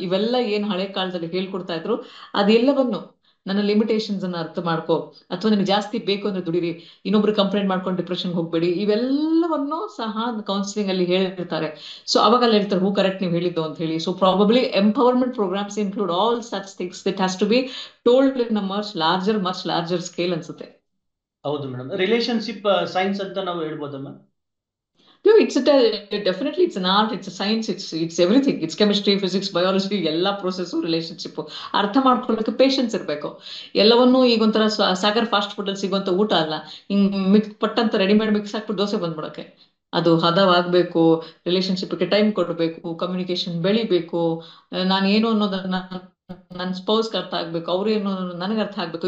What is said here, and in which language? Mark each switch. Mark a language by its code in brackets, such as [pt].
[kn] ಇವೆಲ್ಲ ಏನ್ ಹಳೆ ಕಾಲದಲ್ಲಿ ಹೇಳ್ಕೊಡ್ತಾ ಇದ್ರು ಅದೆಲ್ಲವನ್ನು ನನ್ನ ಲಿಮಿಟೇಷನ್ಸ್ ಅನ್ನ ಅರ್ಥ ಮಾಡ್ಕೋ, ಅಥವಾ ನಿಮ್ಗೆ ಜಾಸ್ತಿ ಬೇಕು ಅಂದ್ರೆ ದುಡಿರಿ, ಇನ್ನೊಬ್ರು ಕಂಪ್ಲೇಂಟ್ ಮಾಡ್ಕೊಂಡು ಡಿಪ್ರೆಷನ್ ಹೋಗ್ಬೇಡಿ, ಇವೆಲ್ಲವನ್ನು ಸಹ ಕೌನ್ಸಿಲಿಂಗ್ ಅಲ್ಲಿ ಹೇಳಿರ್ತಾರೆ. ಸೊ ಅವಾಗ ಅಲ್ಲಿ ಹೇಳ್ತಾರೆ ಹೂ ಕರೆಕ್ಟ್ ನೀವು ಹೇಳಿದ್ದು ಅಂತ ಹೇಳಿ. [en] so probably empowerment programs include all such things that has to be told in a much larger scale [kn] ಅನ್ಸುತ್ತೆ. ಹೌದು ಮೇಡಮ್, ರಿಲೇಶನ್ಶಿಪ್ ಸೈನ್ಸ್ ಅಂತ ನಾವು ಹೇಳ್ಬೋದಮ್ಮ. [en] No, definitely it's an art, it's a science, it's everything. It's chemistry, physics, biology, [kn] ಎಲ್ಲ process relationship ಅರ್ಥ ಮಾಡ್ಕೊಳ್ಳೋಕೆ patience ಇರಬೇಕು. ಎಲ್ಲವನ್ನೂ ಈಗ ಒಂಥರ ಸಾಗರ್ ಫಾಸ್ಟ್ ಫುಡ್ ಅಲ್ಲಿ ಸಿಗುವಂತ ಊಟ ಅಲ್ಲ, ಹಿಂಗ್ ಪಟ್ಟಂತ ರೆಡಿಮೇಡ್ ಮಿಕ್ಸ್ ಹಾಕ್ಬಿಟ್ಟು ದೋಸೆ ಬಂದ್ಬಿಡಕ್ಕೆ. ಅದು ಹದವಾಗಬೇಕು, ರಿಲೇಶನ್ಶಿಪ್ಗೆ ಟೈಮ್ ಕೊಡಬೇಕು, ಕಮ್ಯುನಿಕೇಶನ್ ಬೆಳಿಬೇಕು, ನಾನು ಏನು ಅನ್ನೋದನ್ನ ನನ್ನ ಸ್ಪೌಸ್ಗೆ ಅರ್ಥ ಆಗ್ಬೇಕು, ಅವ್ರು ಏನು ನನಗೆ ಅರ್ಥ ಆಗ್ಬೇಕು.